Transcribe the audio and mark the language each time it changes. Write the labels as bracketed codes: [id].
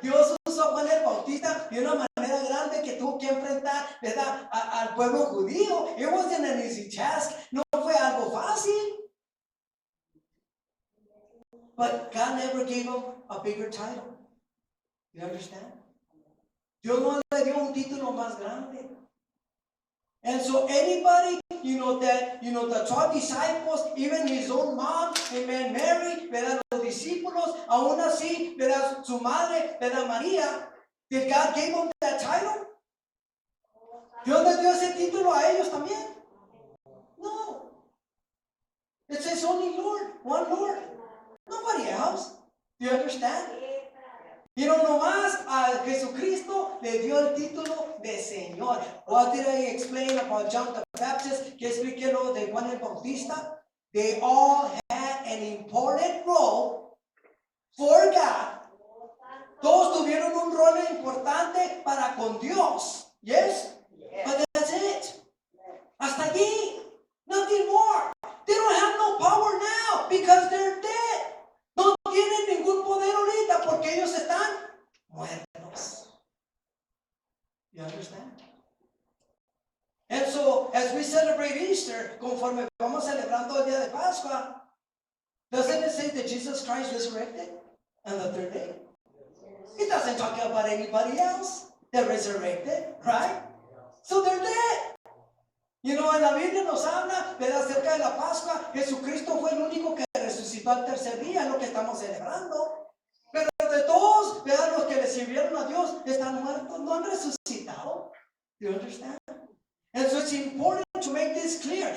[es] Dios usó a Juan el Bautista de una manera grande que tuvo que enfrentar, ¿verdad? Al pueblo judío. [en] It wasn't an easy task, [es] no fue algo fácil. [en] But God never gave him a bigger title. You understand? [es] Dios no le dio un título más grande. [en] And so anybody, the 12 disciples, even his own mom, amen, Mary, ¿verdad? [es] Los discípulos, aún así, ¿verdad? Su madre, ¿verdad? [en] María, did God give them that title? [es] ¿Dios les dio ese título a ellos también? [en] No. It says only Lord, one Lord. Nobody else. Do you understand? [es] Nomás a Jesucristo le dio el título de Señor. [en] What did I explain about John the Baptist? [es] Que expliqué lo de Juan el Bautista. [en] They all had an important role for God. [es] Todos tuvieron un rol importante para con Dios. [en] Yes? But that's it. [es] Hasta allí. [en] Nothing more. They don't have no power now because they're dead. [es] No tienen ningún poder ahorita porque ellos están muertos. [en] You understand? And so, as we celebrate Easter, [es] conforme vamos celebrando el día de Pascua, [en] doesn't it say that Jesus Christ resurrected on the third day? It doesn't talk about anybody else that resurrected, right? So they're dead. [es] En la Biblia nos habla, ¿verdad? Acerca de la Pascua. Jesucristo fue el único que resucitó al tercer día, es lo que estamos celebrando. Pero de todos, ¿verdad? Los que le sirvieron a Dios están muertos, no han resucitado. [en] Do you understand? And so it's important to make this clear.